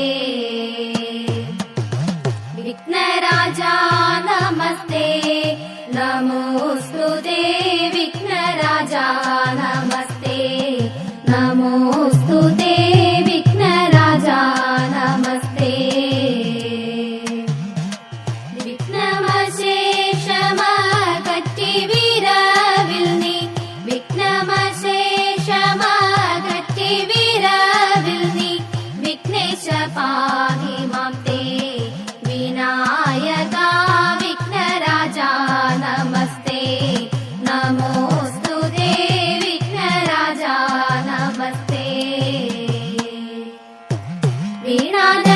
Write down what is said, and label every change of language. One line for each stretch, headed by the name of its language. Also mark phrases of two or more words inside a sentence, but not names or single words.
Sanskrit: विघ्नराजा नमस्ते नमोस्तुते विघ्नराजा नमस्ते नमोस्तुते विघ्नराजा नमस्ते
Malayalam: വിഘ്നമശേഷമകറ്റി വിരവിൽ നീ വിഘ്നമശേഷമകറ്റി വിരവിൽ നീ
Sanskrit: വിഘ്നേശ പാഹി മാം തേ വിനായക വിഘ്നരാജ നമസ്തേ നമോസ്തുതേ വിഘ്നരാജ നമസ്തേ വീണാ